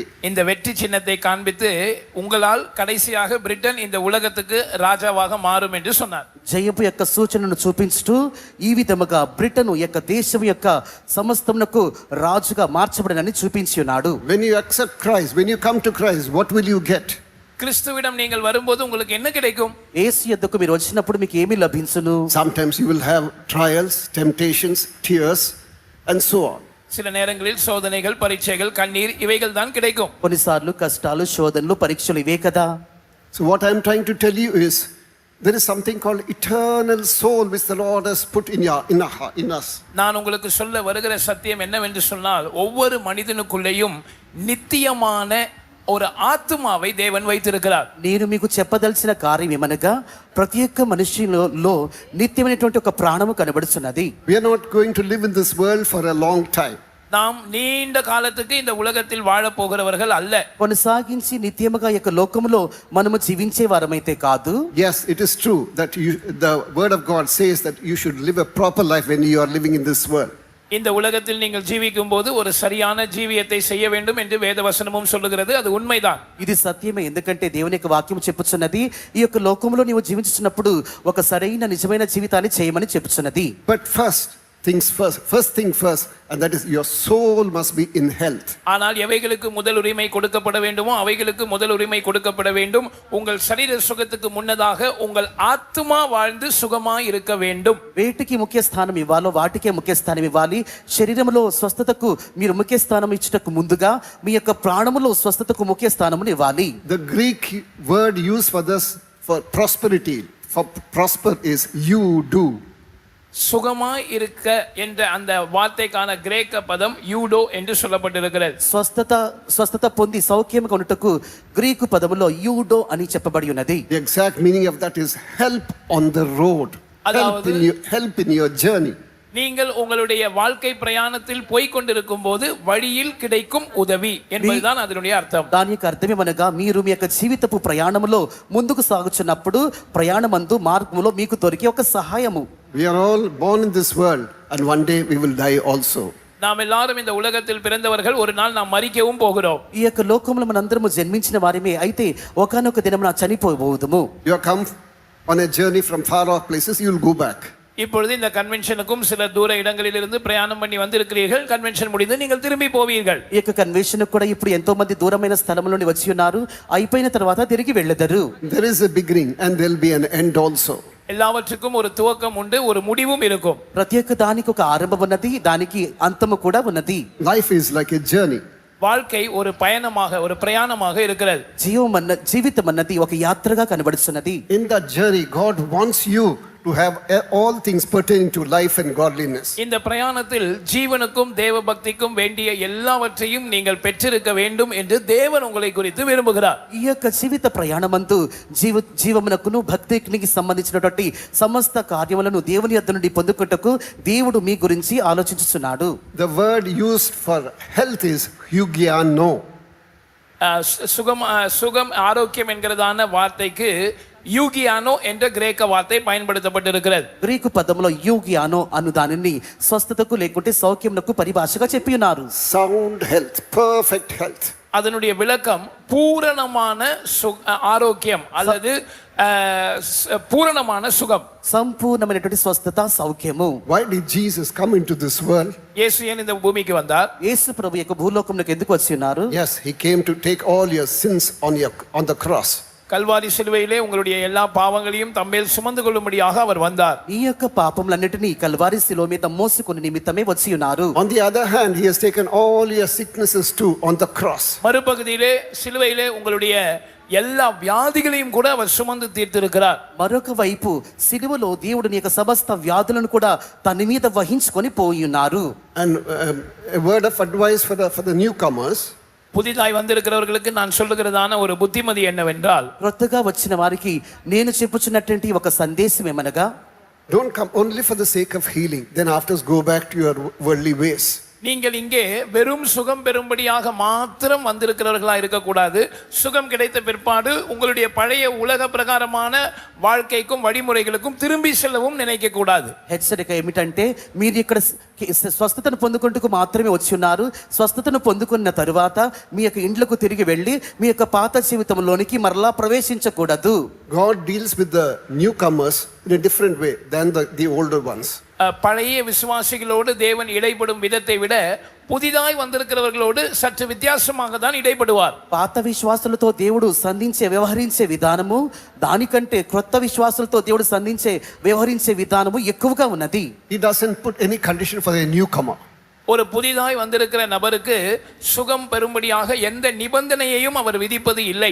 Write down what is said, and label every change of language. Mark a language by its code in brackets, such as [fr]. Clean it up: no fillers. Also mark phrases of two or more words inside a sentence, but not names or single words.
[ta] இந்த வெற்றி சின்னத்தை காண்பித்து உங்களால் கடைசியாக பிரிட்டன் இந்த உலகத்துக்கு ராஜாவாக மாறும் என்று சொன்னார். [te] జయపు యొక్క సూచనను చూపించుతూ ఈ విధముగా బ్రిటన్ యొక్క దేశం యొక్క సమస్తమునకు రాజుగా మార్చబడనని చూపించి ఉన్నాడు. [en] When you accept Christ, when you come to Christ, what will you get? [ta] கிறிஸ்துவிடம் நீங்கள் வரும்போது உங்களுக்கு என்ன கிடைக்கும்? [te] యేసు యొద్దకు మీరు వచ్చినప్పుడు మీకు ఏమి లభించును? [en] Sometimes you will have trials, temptations, tears and so on. [ta] சில நேரங்களில் சோதனைகள், பரீட்சைகள், கண்ணீர் இவைகள் தான் கிடைக்கும். [te] కొన్నిసార్లు కష్టాలు, శోధనలు, పరీక్షలు ఇవే కదా. [en] So what I am trying to tell you is, there is something called eternal soul which the Lord has put in us. [ta] நான் உங்களுக்கு சொல்ல வருகிற சத்தியம் என்னவென்று சொன்னால், ஒவ்வொரு மனிதனுக்குள்ளேயும் நித்தியமான ஒரு ఆత్మவை தேவன் வைத்திருக்கிறார். [te] నేను మీకు చెప్పదలసిన కార్యం ఏమనగా ప్రతి ఒక్క మనిషిలో నిత్యమైనటువంటి ఒక ప్రాణము కనబడుతున్నది. [en] We are not going to live in this world for a long time. [ta] நாம் நீண்ட காலத்துக்கு இந்த உலகத்தில் வாழப் போகிறவர்கள் அல்ல. [te] కొనసాగించి నిత్యముగా ఈ యొక్క లోకములో మనము జీవించే వారమైతే కాదు. [en] Yes, it is true that the word of God says that you should live a proper life when you are living in this world. [ta] இந்த உலகத்தில் நீங்கள் ஜீவிக்கும் போது ஒரு சரியான ஜீவியத்தை செய்ய வேண்டும் என்று வேதவசனமும் சொல்லுகிறது. அது உண்மைதான். [te] ఇది సత్యమే. ఎందుకంటే దేవుని యొక్క వాక్యం చెప్పుచున్నది ఈ యొక్క లోకంలో నీవు జీవించుచున్నప్పుడు ఒక సరైన నిజమైన జీవితాన్ని చేయమని చెప్పుచున్నది. [en] But first thing first, and that is your soul must be in health. [ta] ஆனால் எவைகளுக்கு முதல் உரிமை கொடுக்கப்பட வேண்டுமோ அவைகளுக்கு முதல் உரிமை கொடுக்கப்பட வேண்டும். உங்கள் சரீர சுகத்துக்கு முன்னதாக உங்கள் ஆத்மா வாழ்ந்து சுகமாய் இருக்க வேண்டும். [te] వేటికి ముఖ్య స్థానం ఇవ్వాలో వాటికే ముఖ్య స్థానం ఇవ్వాలి. శరీరములో స్వస్థతకు మీరు ముఖ్య స్థానం ఇచ్చుటకు ముందుగా మీ యొక్క ప్రాణములో స్వస్థతకు ముఖ్య స్థానమును ఇవ్వాలి. [en] The Greek word used for this, for prosperity, for prosper, is you do. [ta] சுகமாய் இருக்க என்ற அந்த வார்த்தைக்கான கிரேக்க பதம் யூடோ என்று சொல்லப்பட்டிருக்கிறது. [te] స్వస్థత పొంది సౌఖ్యముగా ఉండుటకు గ్రీకు పదములో యూడో అని చెప్పబడి ఉన్నది. [en] The exact meaning of that is help on the road, help in your journey. [ta] நீங்கள் உங்களுடைய வாழ்க்கை பிரயாணத்தில் போய் கொண்டிருக்கும் போது வழியில் கிடைக்கும் உதவி என்பதுதான் அதனுடைய அர்த்தம். [te] దాని యొక్క అర్థమేమనగా మీరు మీ యొక్క జీవితపు ప్రయాణములో ముందుకు సాగుచున్నప్పుడు ప్రయాణమందు మార్గములో మీకు దొరికే ఒక సహాయము. [en] We are all born in this world and one day we will die also. [ta] நாம் எல்லாரும் இந்த உலகத்தில் பிறந்தவர்கள், ஒரு நாள் நாம் மரிக்கவும் போகிறோம். [te] ఈ యొక్క లోకంలో మనందరము జన్మించిన వారిమే. అయితే ఒకానొక దినమున చనిపోబోదుము. [en] You have come on a journey from far off places, you will go back. [ta] இப்பொழுது இந்த கன்வென்ஷனுக்கும் சில தூர இடங்களிலிருந்து பிரயாணம் பண்ணி வந்திருக்கிறீர்கள். கன்வென்ஷன் முடிந்து நீங்கள் திரும்பி போவீர்கள். [te] ఈ యొక్క కన్వెన్షన్ కూడా ఇప్పుడు ఎంతో మంది దూరమైన స్థలముల నుండి వచ్చి ఉన్నారు. అయిపోయిన తర్వాత తిరిగి వెళ్ళెదరు. [en] There is a beginning and there will be an end also. [ta] எல்லாவற்றுக்கும் ஒரு துவக்கம் உண்டு, ஒரு முடிவும் இருக்கும். [te] ప్రతి ఒక్క దానికి ఒక ఆరంభం ఉన్నది, దానికి అంతము కూడా ఉన్నది. [en] Life is like a journey. [ta] வாழ்க்கை ஒரு பயணமாக, ஒரு பிரயாணமாக இருக்கிறது. [te] జీవితం అన్నది ఒక యాత్రగా కనబడుతున్నది. [en] In that journey God wants you to have all things pertaining to life and godliness. [ta] இந்த பிரயாணத்தில் ஜீவனுக்கும் தேவ பக்திக்கும் வேண்டிய எல்லாவற்றையும் நீங்கள் பெற்றிருக்க வேண்டும் என்று தேவன் உங்களை குறித்து விரும்புகிறார். [te] ఈ యొక్క జీవిత ప్రయాణమందు జీవమునకును భక్తికి సంబంధించినటువంటి సమస్త కార్యములను దేవుని యొద్ద నుండి పొందుకొనుటకు దేవుడు మీ గురించి ఆలోచించుచున్నాడు. [en] The word used for health is eugiano. [ta] சுகம் ஆரோக்கியம் என்கிறதான வார்த்தைக்கு యూగియానో என்ற கிரேக்க வார்த்தை பயன்படுத்தப்பட்டிருக்கிறது. [te] గ్రీకు పదములో యూగియానో అను దానిని స్వస్థతకు లేకుంటే సౌఖ్యమునకు పరిభాషగా చెప్పి ఉన్నారు. [en] Sound health, perfect health. [ta] அதனுடைய விளக்கம் பூரணமான ஆரோக்கியம் அல்லது பூரணமான சுகம், [te] సంపూర్ణమైనటువంటి స్వస్థత సౌఖ్యము. [en] Why did Jesus come into this world? [ta] யேசு ஏன் இந்த பூமிக்கு வந்தார்? [te] యేసు ప్రభు యొక్క భూలోకంలోకి ఎందుకు వచ్చి ఉన్నారు? [en] Yes, he came to take all your sins on the cross. [ta] கல்வாரி சிலுவையிலே உங்களுடைய எல்லா பாவங்களையும் தம்மேல் சுமந்து கொள்ளும்படியாக அவர் வந்தார். [te] ఈ యొక్క పాపములన్నిటిని కల్వారి శిలువ మీద మోసుకొని నిమిత్తమే వచ్చి ఉన్నారు. [en] On the other hand, he has taken all your sicknesses too on the cross. [ta] மறுபகுதியிலே சிலுவையிலே உங்களுடைய எல்லா வியாதிகளையும் கூட அவர் சுமந்து தீர்த்திருக்கிறார். [te] మరొక వైపు సిలువలో దేవుడు నీ యొక్క సమస్త వ్యాధులను కూడా తన మీద వహించుకొని పోయి ఉన్నారు. [en] And a word of advice for the newcomers. [ta] புதிதாய் வந்திருக்கிறவர்களுக்கு நான் சொல்லுகிறதான ஒரு புத்திமதி என்னவென்றால், [te] కొత్తగా వచ్చిన వారికి నేను చెప్పుచున్నటువంటి ఒక సందేశం ఏమనగా, [en] don't come only for the sake of healing, then afterwards go back to your worldly ways. [ta] நீங்கள் இங்கே வெறும் சுகம் பெறும்படியாக மாத்திரம் வந்திருக்கிறவர்களா இருக்கக்கூடாது. சுகம் கிடைத்த பிற்பாடு உங்களுடைய பழைய உலக பிரகாரமான வாழ்க்கைக்கும் வழிமுறைகளுக்கும் திரும்பி செல்லவும் நினைக்க கூடாது. [te] హెచ్చరిక ఏమిటంటే మీరు ఇక్కడ స్వస్థతను పొందుకుంటూ మాత్రమే వచ్చి ఉన్నారు. స్వస్థతను పొందుకున్న తరువాత మీ యొక్క ఇండ్లకు తిరిగి వెళ్ళి మీ యొక్క పాత జీవితంలోనికి మరలా ప్రవేశించకూడదు. [en] God deals with the newcomers in a different way than the older ones. [ta] பழைய விசுவாசிகளோடு தேவன் இடைப்படும் விதத்தை விட புதிதாய் வந்திருக்கிறவர்களோடு சற்று வித்தியாசமாக தான் இடைப்படுவார். [te] పాత విశ్వాసులతో దేవుడు సంధించే వ్యవహరించే విధానము దానికంటే క్రొత్త విశ్వాసులతో దేవుడు సంధించే వ్యవహరించే విధానము ఎక్కువగా ఉన్నది. [en] He doesn't put any condition for a newcomer. [ta] ஒரு புதிதாய் வந்திருக்கிற நபருக்கு சுகம் பெறும்படியாக எந்த நிபந்தனையையும் அவர் விதிப்பது இல்லை.